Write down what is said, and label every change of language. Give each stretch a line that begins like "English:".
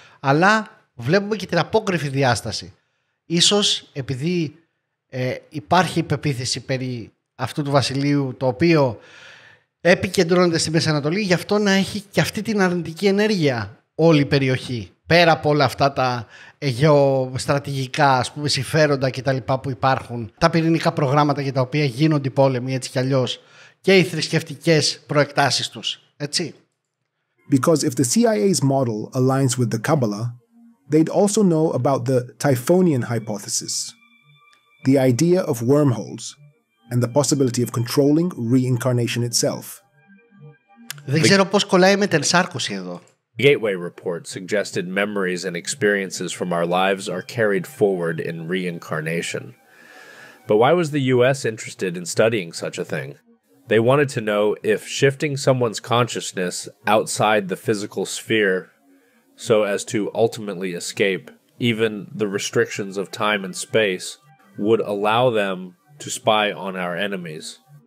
Greek: Αλλά βλέπουμε και την απόκριφη διάσταση. Ίσως επειδή υπάρχει υπεποίθηση περί αυτού του βασιλείου, το οποίο επικεντρώνεται στη Μέση Ανατολή, γι' αυτό να έχει και αυτή την αρνητική ενέργεια όλη η περιοχή. Πέρα από όλα αυτά τα γεωστρατηγικά, ας πούμε, συμφέροντα και τα λοιπά που υπάρχουν, τα πυρηνικά προγράμματα για τα οποία γίνονται οι πόλεμοι έτσι κι αλλιώς, και οι θρησκευτικές προεκτάσεις τους, έτσι.
English: Because if the CIA's model aligns with the Kabbalah, they'd also know about the Typhonian hypothesis, the idea of wormholes, and the possibility of controlling reincarnation itself.
Greek: Δεν ξέρω πώς κολλάει με την σάρκωση εδώ.
English: The Gateway report suggested memories and experiences from our lives are carried forward in reincarnation. But why was the US interested in studying such a thing? They wanted to know if shifting someone's consciousness outside the physical sphere so as to ultimately escape even the restrictions of time and space would allow them to spy on our enemies.